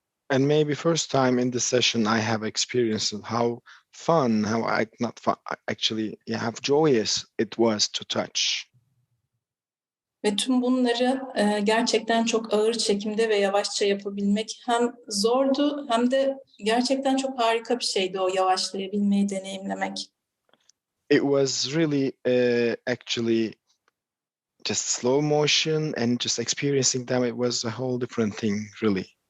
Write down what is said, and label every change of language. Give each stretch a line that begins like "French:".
English: And maybe first time in this session I have experienced how fun, actually how joyous it was to touch.
Turkish: Ve tüm bunları gerçekten çok ağır çekimde ve yavaşça yapabilmek hem zordu hem de gerçekten çok harika bir şeydi o yavaşlayabilmeyi deneyimlemek.
English: It was really actually just slow motion and just experiencing them. It was a whole different thing, really.